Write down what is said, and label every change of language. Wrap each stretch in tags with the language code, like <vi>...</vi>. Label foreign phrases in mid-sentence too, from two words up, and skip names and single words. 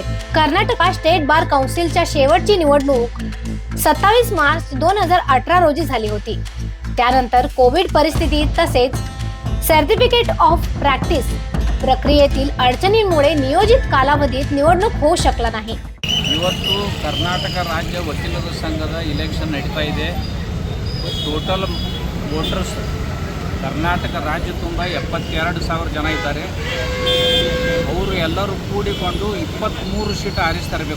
<mr>कर्नाटक स्टेट बार काउन्सिलच्या शेवटची निवडणूक 27 मार्च 2018 रोजी झाली होती। त्यानंतर कोविड परिस्थितीत तसेच</mr> <en>certificate of practice</en> <mr>प्रक्रियेतील अडचणींमुळे नियोजित कालावधीत निवडणूक होऊ शकला नाही।</mr> <kn>ಇವತ್ತು ಕರ್ನಾಟಕ ರಾಜ್ಯ ವಕೀಲರ ಸಂಘದ ಇಲೆಕ್ಷನ್ ನಡೀತಾ ಇದೆ।</kn> <en>total voters</en> <kn>ಕರ್ನಾಟಕ ರಾಜ್ಯ ತುಂಬ 72,000 ಜನ ಇದ್ದಾರೆ। ಅವರು ಎಲ್ಲರೂ ಕೂಡಿಕೊಂಡು 23 ಸೀಟ್ ಆರಿಸಿ ತರಬೇಕು।</kn>